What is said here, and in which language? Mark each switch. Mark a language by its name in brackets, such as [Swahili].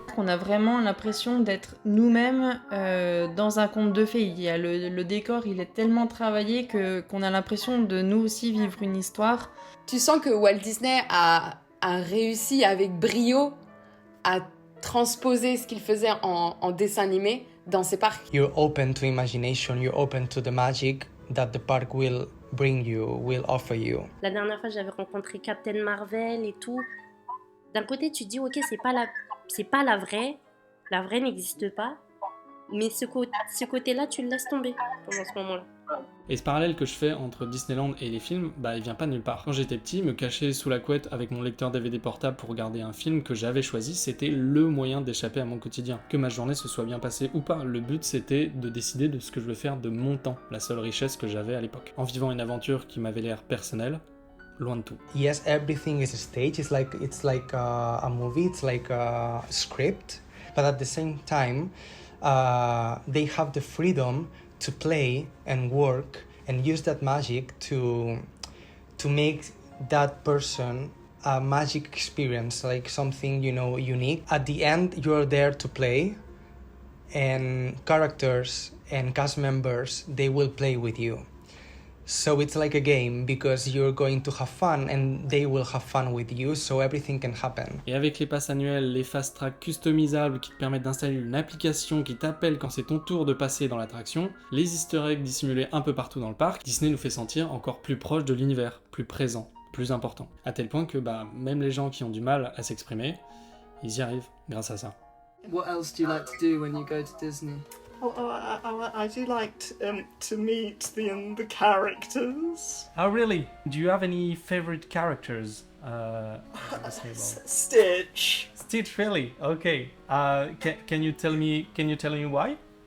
[French] On a vraiment l'impression d'être nous-mêmes dans un conte de fées. Il y a le décor, il est tellement travaillé qu'on a l'impression de nous aussi vivre une histoire. Tu sens que Walt Disney a réussi avec brio à transposer ce qu'il faisait en dessin animé dans ses parcs. [English] You're open to imagination, you're open to the magic that the park will bring you, will offer you. [French] La dernière fois, j'avais rencontré Captain Marvel et tout. D'un côté, tu te dis, ok, c'est pas la vraie n'existe pas, mais ce côté-là, tu le laisses tomber pendant ce moment-là. Et ce parallèle que je fais entre Disneyland et les films, il vient pas de nulle part. Quand j'étais petit, me cacher sous la couette avec mon lecteur DVD portable pour regarder un film que j'avais choisi, c'était le moyen d'échapper à mon quotidien. Que ma journée se soit bien passée ou pas, le but c'était de décider de ce que je veux faire de mon temps, la seule richesse que j'avais à l'époque. En vivant une aventure qui m'avait l'air personnelle, loin de tout. [English] Yes, everything is a stage. It's like a movie. It's like a script, but at the same time, they have the freedom to play and work and use that magic to make that person a magic experience, like something unique. At the end, you're there to play, and characters and cast members they will play with you. So it's like a game because you're going to have fun and they will have fun with you, so everything can happen. [French] Et avec les passes annuelles, les fast tracks customisables qui te permettent d'installer une application qui t'appelle quand c'est ton tour de passer dans l'attraction, les easter eggs dissimulés un peu partout dans le parc, Disney nous fait sentir encore plus proche de l'univers, plus présent. plus important. À tel point que même les gens qui ont du mal à s'exprimer, ils y arrivent grâce à ça. [English] What else do you like to do when you go to Disney? I do like to meet the characters. Oh really? Do you have any favorite characters? Stitch. Stitch, really? Okay. Can you tell me why?